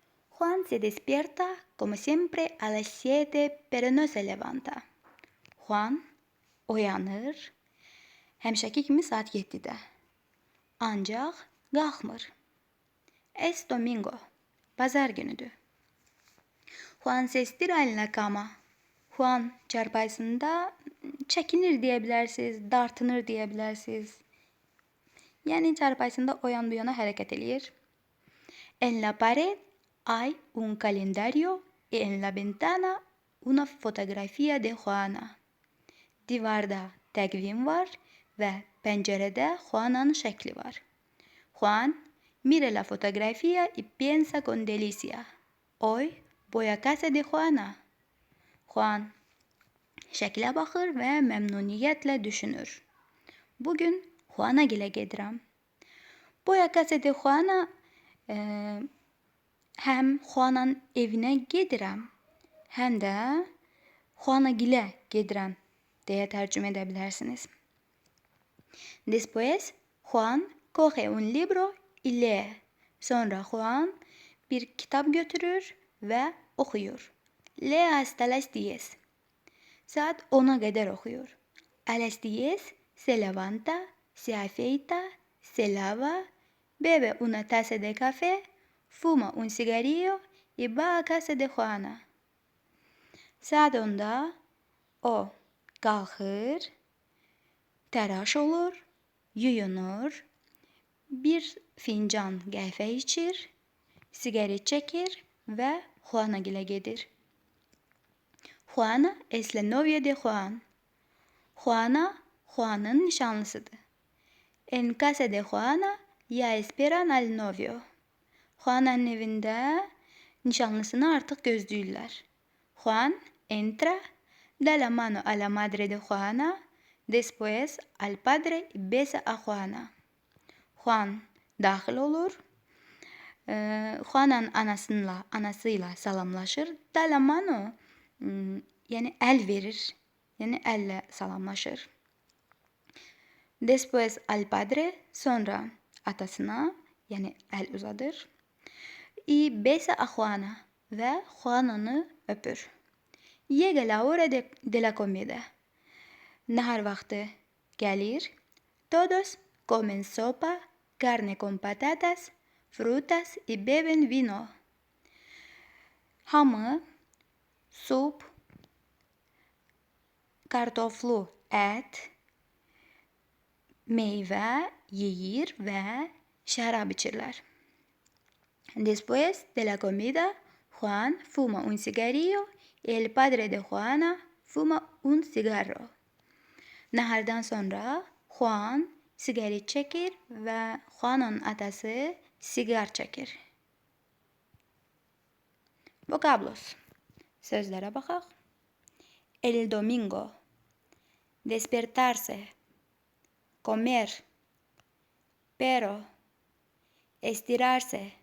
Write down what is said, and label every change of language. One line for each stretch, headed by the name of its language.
Spanish: Juan se despierta como siempre a las 7, pero no se levanta.
Azerbaijani: Juan oyanır, həmişəki kimi saat 7-də. Ancaq qalxmır.
Spanish: Es domingo,
Azerbaijani: pazar günüdür.
Spanish: Juan se estira en la cama.
Azerbaijani: Juan çarpayısında çəkinir deyə bilərsiniz, dartınır deyə bilərsiniz. Yəni çarpayısında o yan bu yana hərəkət eləyir.
Spanish: En la pared hay un calendario y en la ventana una fotografía de Juana.
Azerbaijani: Divarda təqvim var və pəncərədə Juana'nın şəkli var.
Spanish: Juan mira la fotografía y piensa con delicia. Hoy voy a casa de Juana.
Azerbaijani: Juan şəklə baxır və məmnuniyyətlə düşünür. Bugün Juana gilə gedirəm. Voy a casa de Juana həm Juana'nın evinə gedirəm, həm də Juana gilə gedirəm deyə tərcümə edə bilərsiniz.
Spanish: Después Juan coge un libro y lee.
Azerbaijani: Sonra Juan bir kitap götürür ve okuyur.
Spanish: Lee hasta las 10.
Azerbaijani: Saat 10'a kadar okuyor.
Spanish: A las 10 se levanta, se afeita, se lava, bebe una taza de café, fuma un cigarrillo y va a casa de Juana.
Azerbaijani: Saat 10'da o qalxır, təraş olur, yuyunur, bir fincan qəhvə içir, sigaret çəkir və Juana gilə gedir.
Spanish: Juana es la novia de Juan.
Azerbaijani: Juana, Juan'ın nişanlısıdır.
Spanish: En casa de Juana ya esperan al novio.
Azerbaijani: Juana'nın evində nişanlısını artıq gözləyirlər.
Spanish: Juan entra, da la mano a la madre de Juana, después al padre y besa a Juana.
Azerbaijani: Juan daxil olur. Juana'nın anasıyla salamlaşır.
Spanish: Da la mano,
Azerbaijani: yəni əl verir. Yəni əllə salamlaşır.
Spanish: Después al padre,
Azerbaijani: sonra atasına, yəni əl uzadır.
Spanish: Y besa a Juana
Azerbaijani: və Juana'nı öpür.
Spanish: Llega la hora de la comida.
Azerbaijani: Nahar vaxtı gəlir.
Spanish: Todos comen sopa, carne con patatas, frutas y beben vino.
Azerbaijani: Hamı sup, kartoflu ət, meyvə yeyir və şərab içirlər.
Spanish: Después de la comida, Juan fuma un cigarrillo y el padre de Juana fuma un cigarro.
Azerbaijani: Nahardan sonra Juan sigaret çəkir və Juana'nın atası sigar çəkir.
Spanish: Vocablos.
Azerbaijani: Sözlərə baxaq.
Spanish: El domingo. Despertarse. Comer. Pero. Estirarse.